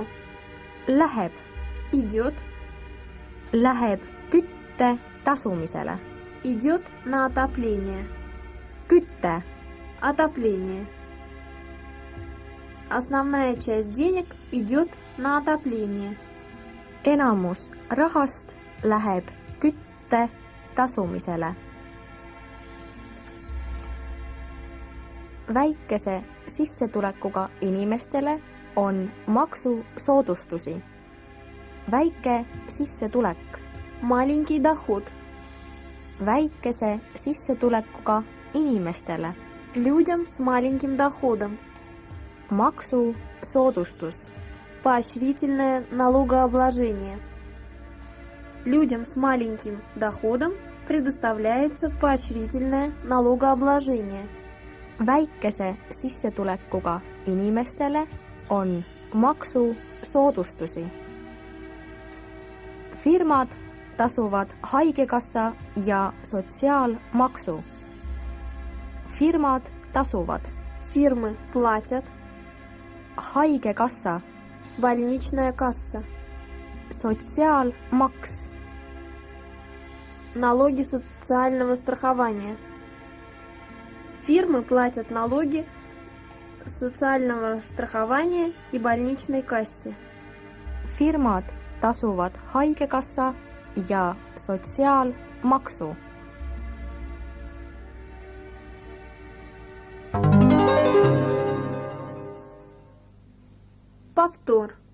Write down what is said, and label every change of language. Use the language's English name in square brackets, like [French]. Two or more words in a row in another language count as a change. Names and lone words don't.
[Estonian] läheb [Russian] идет [Estonian] kütte tasumisele. [Russian] на отопление. [Estonian] Kütte [Russian] Отопление. Основная часть денег идет на отопление. [Estonian] enamus rahast läheb kütte tasumisele. Väikese sissetulekuga inimestele on maksusoodustusi. Väike sissetulek. [Russian] Маленький доход. [Estonian] Väikese sissetulekuga inimestele. [Russian] Людям с маленьким доходом. [Estonian] Maksusoodustus. [Russian] Поощрительное налогообложение. Людям с маленьким доходом предоставляется поощрительное налогообложение. [Estonian] Väikese sissetulekuga inimestele on maksusoodustusi. Firmad tasuvad haigekassa ja sotsiaalmaksu. Firmad tasuvad [Russian] Фирмы платят. [Estonian] haigekassa, [Russian] Больничная касса. [Estonian] sotsiaalmaks, [Russian] Налоги социального страхования. Фирмы платят налоги социального страхования и больничной кассе. [Estonian] firmad tasuvad haigekassa ja sotsiaalmaksu. [Russian] Повтор.